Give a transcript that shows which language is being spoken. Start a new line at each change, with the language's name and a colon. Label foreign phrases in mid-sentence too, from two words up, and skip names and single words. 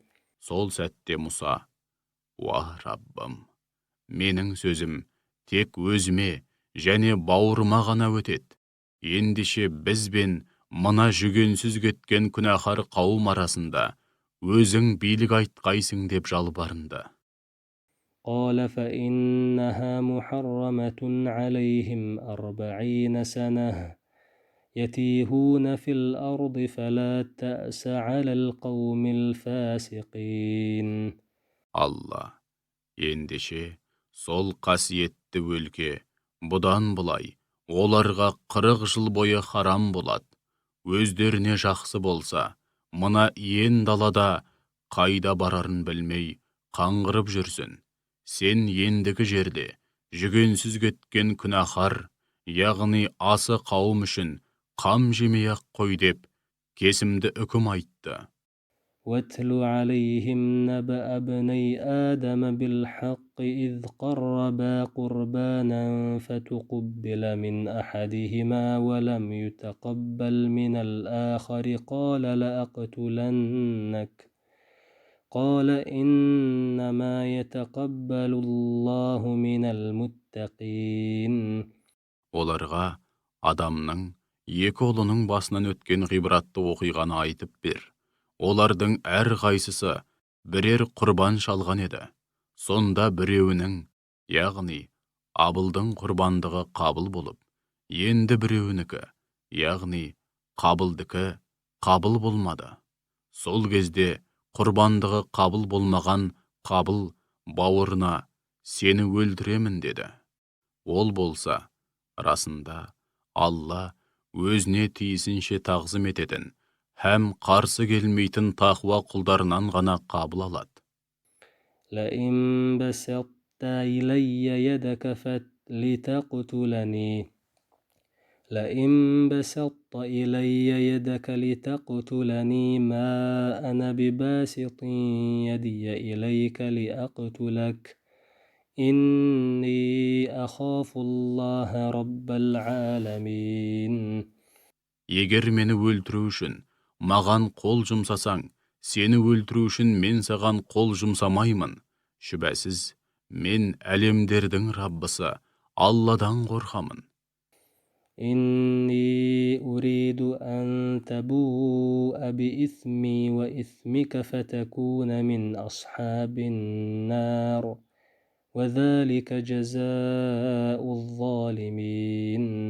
Kazakh: Сол сәтте Мұса: «Уа Раббым, менің сөзім тек өзіме және бауырыма ғана өтеді. Ендеше біз бен мына жүгенсіз кеткен күнәһар қауым арасында өзің билік айтқайсың» деп жалбарынды.
Arabic: قال فإنها محرمة عليهم 40 سنة يتيهون في الأرض فلا تأس على القوم الفاسقين.
Kazakh: Алла: «Ендеше сол қасиетті өлке бұдан бұлай оларға 40 жыл бойы харам болады. Өздеріне жақсы болса, мына иен далада қайда барарын білмей қаңғырып жүрсін. Сен ендігі жерде жүгенсіз кеткен күнәһар, яғни асы қауым үшін қам жемей-ақ қой» деп кесімді үкім айтты.
Arabic: واتل عليهم نبأ ابني آدم بالحق إذ قربا قربانا فتقبل من أحدهما ولم يتقبل من الآخر قال لأقتلنك قال إنما يتقبل الله من المتقين.
Kazakh: Оларға адамның екі ұлының басынан өткен ғибратты оқиғаны айтып бер. Олардың әр қайсысы бірер құрбан шалған еді. Сонда біреуінің, яғни Абылдың құрбандығы қабыл болып, енді біреуінікі, яғни Қабылдікі қабыл болмады. Сол кезде құрбандығы қабыл болмаған Қабыл бауырына «Сені өлтіремін» деді. Ол болса, расында Алла өзіне тиісінше тағзым ететін һәм қарсы келмейтін тақуа құлдарынан ғана қабыл алады.
Arabic: لئن بسطت إلي يدك لتقتلني ما أنا بباسط يدي إليك لأقتلك إني أخاف الله رب العالمين.
Kazakh: Егер мені өлтіру үшін маған қол жұмсасаң, сені өлтіру үшін мен саған қол жұмсамаймын. Шүбәсіз, мен әлемдердің Раббысы Алладан қорқамын.
Arabic: إني أريد أن تبوء بإثمي وإثمك فتكون من أصحاب النار وذلك جزاء الظالمين.